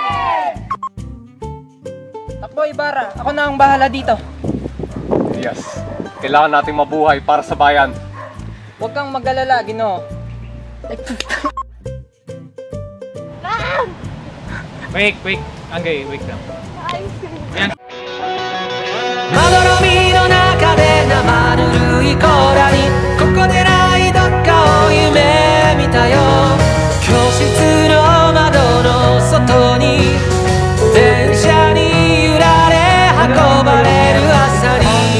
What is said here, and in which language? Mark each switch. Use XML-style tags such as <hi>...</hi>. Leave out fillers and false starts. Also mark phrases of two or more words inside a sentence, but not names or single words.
<tl>Takbo, Ibarra. Ako na ang bahala dito.</tl> <en>Yes.</en> <tl>Kailangan nating mabuhay para sa bayan. Huwag kang mag-alala, Ginoo.</tl> <en>Wait.</en> <tl>Angay, wait lang. Yan.</tl> <ja>まどろみの中で生ぬるい甲羅にここでないどっかを夢見たよ教室の窓の外に電車に揺られ運ばれる朝に</ja>